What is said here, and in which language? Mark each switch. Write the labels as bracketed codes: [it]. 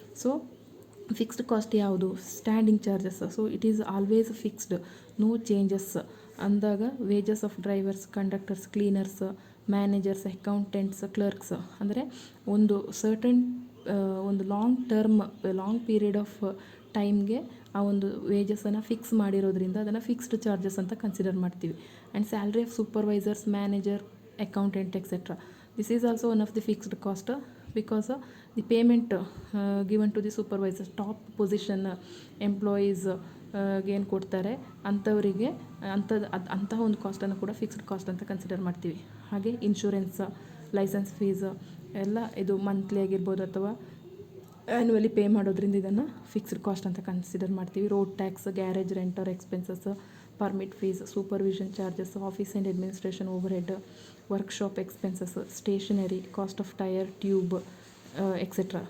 [kn] So fixed cost ಯಾವುದು? Standing charges. [en] so it is always fixed, no changes [kn] ಅಂದಾಗ wages of drivers, conductors, cleaners, managers, accountants, clerks ಅಂದರೆ ಒಂದು certain ಒಂದು long period of ಟೈಮ್ಗೆ ಆ ಒಂದು ವೇಜಸನ್ನು ಫಿಕ್ಸ್ ಮಾಡಿರೋದ್ರಿಂದ ಅದನ್ನು ಫಿಕ್ಸ್ಡ್ ಚಾರ್ಜಸ್ ಅಂತ ಕನ್ಸಿಡರ್ ಮಾಡ್ತೀವಿ. [en] And salary of supervisors, manager, accountant, etc. This is also one of the fixed cost because the payment given to the supervisors, top position employees [kn] ಏನು ಕೊಡ್ತಾರೆ ಅಂಥವರಿಗೆ ಅಂತಹ ಒಂದು ಕಾಸ್ಟನ್ನು ಕೂಡ ಫಿಕ್ಸ್ಡ್ ಕಾಸ್ಟ್ ಅಂತ ಕನ್ಸಿಡರ್ ಮಾಡ್ತೀವಿ. ಹಾಗೆ ಇನ್ಶೂರೆನ್ಸ್, ಲೈಸೆನ್ಸ್ ಫೀಸ್ ಎಲ್ಲ ಇದು ಮಂತ್ಲಿ ಆಗಿರ್ಬೋದು ಅಥವಾ ಆ್ಯನ್ಯುವಲಿ ಪೇ ಮಾಡೋದ್ರಿಂದ ಇದನ್ನು ಫಿಕ್ಸ್ಡ್ ಕಾಸ್ಟ್ ಅಂತ ಕನ್ಸಿಡರ್ ಮಾಡ್ತೀವಿ. [en] Road tax, garage rent or expenses, permit fees, supervision charges, office and administration overhead, workshop expenses, stationery, cost of tyre, tube, etcetera.